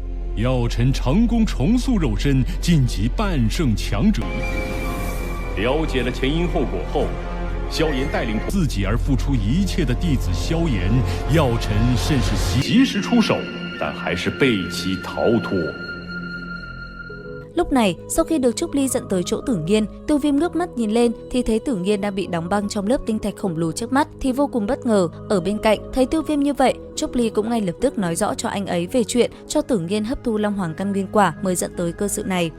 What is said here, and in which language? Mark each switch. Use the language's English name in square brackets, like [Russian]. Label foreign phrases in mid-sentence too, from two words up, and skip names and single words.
[Chinese] 药尘成功重塑肉身，晋级半圣强者。了解了前因后果后，萧炎带领自己而付出一切的弟子萧炎，药尘甚是及时出手，但还是被其逃脱。 [Vietnamese] Lúc này, sau khi được Trúc Ly dẫn tới chỗ Tử Nghiên, Tiêu Viêm ngước mắt nhìn lên thì thấy Tử Nghiên đang bị đóng băng trong lớp tinh thạch khổng lồ trước mắt thì vô cùng bất ngờ. Ở bên cạnh, thấy Tiêu Viêm như vậy, Trúc Ly cũng ngay lập tức nói rõ cho anh ấy về chuyện cho Tử Nghiên hấp thu Long Hoàng căn nguyên quả mới dẫn tới cơ sự này.